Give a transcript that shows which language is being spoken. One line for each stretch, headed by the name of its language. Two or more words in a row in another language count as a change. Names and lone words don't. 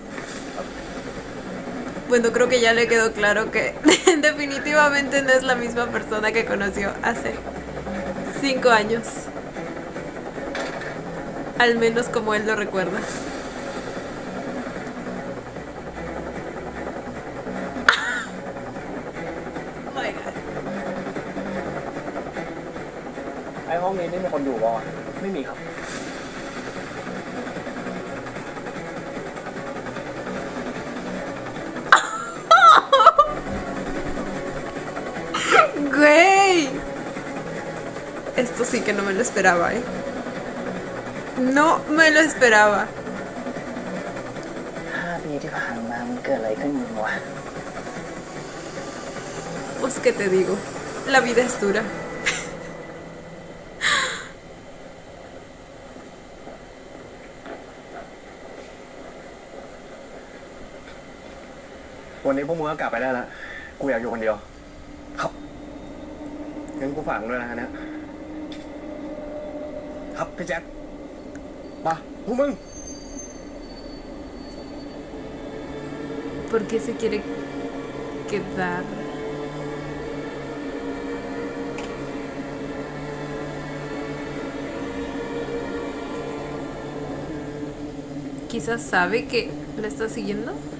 Spanish: Bueno, creo que ya le quedó claro que definitivamente no es la misma persona que conoció hace 5 años. Al menos como él lo recuerda.
English: Oh my god.
Thai: ไอ้ห้องนี้ไม่มีคนอยู่บ่ไม่มีครับ
Spanish: Güey. Esto sí que no me lo esperaba, ¿eh? No me lo esperaba.
Thai: 5 ปีที่ผ่านมามันเกิดอะไรขึ้นมึงวะ
Spanish: Pues qué te digo, la vida es dura.
Thai: วันนี้พวกมึงก็กลับไปได้แล้ว กูอยากอยู่คนเดียว ครับ งั้นกูฝากมึงด้วยนะฮะเนี่ยครับพี่แจ็คมาพวกมึง
Spanish: ¿Por qué se quiere quedar? Quizás sabe que la está siguiendo.